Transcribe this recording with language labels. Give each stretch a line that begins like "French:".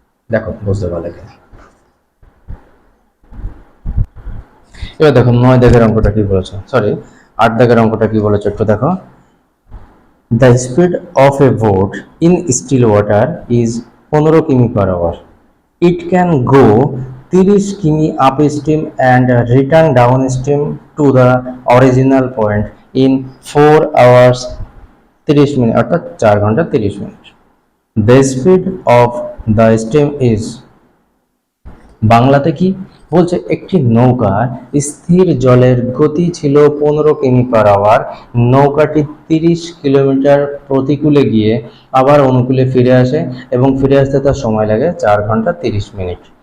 Bangla: দেখো বুঝতে পারলে কিনা। এবার দেখো 9 দাগের অঙ্কটা কি বলেছে, সরি 8 দাগের অঙ্কটা কি বলেছে একটু দেখো।
English: The speed of a boat in still water is 15 km hour. It can go 30 km upstream and return downstream to the original point in 4 hours 30 minute,
Bangla: অর্থাৎ 4 ঘন্টা 30 minute.
English: The speed of the steam is,
Bangla: বাংলাতে কি বলছে, একটি নৌকার স্থির জলের গতি ছিল 15 কিমি/আওয়ার। নৌকাটি 30 কিলোমিটার প্রতিকূলে গিয়ে আবার অনুকূলে ফিরে আসে এবং ফিরে আসতে তার সময় লাগে 4 ঘন্টা 30 মিনিট।